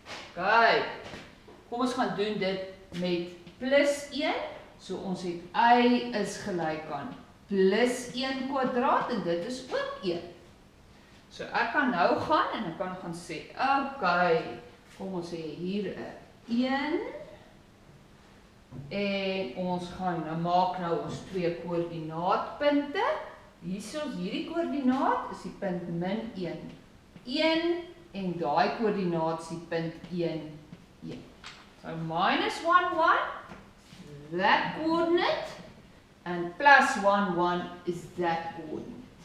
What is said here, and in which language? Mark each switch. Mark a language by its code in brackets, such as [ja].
[af] Okay, kom ons gaan doen dit met +1. So ons het y is gelyk aan +1 kwadraat en dit is ook 1. So ek kan nou gaan en ek kan gaan sê, okay, kom ons sê hier 'n 1 en ons gaan nou maak nou ons twee koördinaatpunte. Hierdie koördinaat is die punt -1, 1 en daai koördinaat is die punt 1, 1. [en] So minus 1, 1, that coordinate, and plus 1, 1 is that coordinate.